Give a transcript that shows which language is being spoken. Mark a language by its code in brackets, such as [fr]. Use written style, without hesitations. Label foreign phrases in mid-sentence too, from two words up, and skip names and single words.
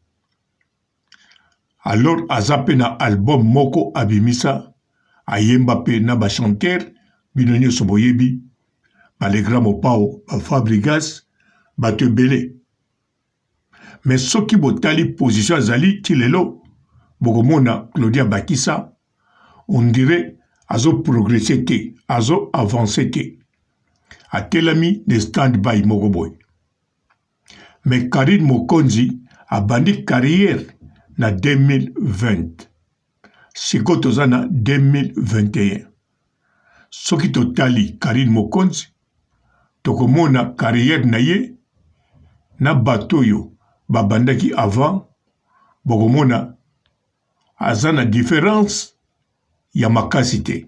[ln] Alors azape na album moko abimisa ayemba pe na ba chanteur bino nyonso boyebi Balegra Mopao ba Fabrigas bato ebele. Mais soki botali position azali tilelo bokomona Claudia Bakisa [fr] on dirait [ln] azo progresser te azo avancer te atelami ne stand-by moko boy. Mais Karine Mokonzi a bandi carrière na 2020. Siko toza na 2021. Soki totali Karine Mokonzi, tokomona carrière na ye, na batoyo babandaki avant, bokomona azana différence ya makasi te.